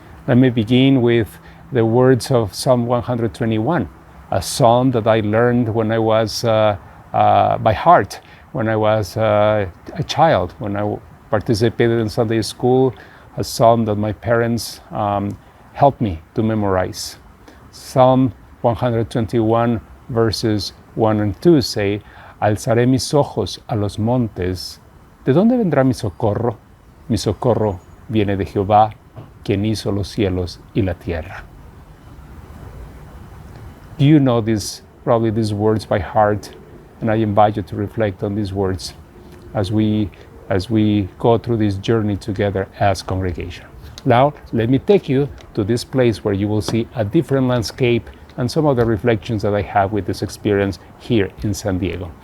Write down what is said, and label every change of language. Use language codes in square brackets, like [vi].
[en] Let me begin with the words of Psalm 121, a psalm that I learned when I was by heart, when I was a child, when I participated in Sunday school, a psalm that my parents helped me to memorize. Psalm 121 verses 1 and 2 say, [es] Alzaré mis ojos a los montes, ¿de dónde vendrá mi socorro? Mi socorro viene de Jehová, quien hizo los cielos y la tierra. [en] Do you know probably these words by heart? And I invite you to reflect on these words as we go through this journey together as congregation. Now, let me take you to this place where you will see a different landscape and some of the reflections that I have with this experience here in San Diego.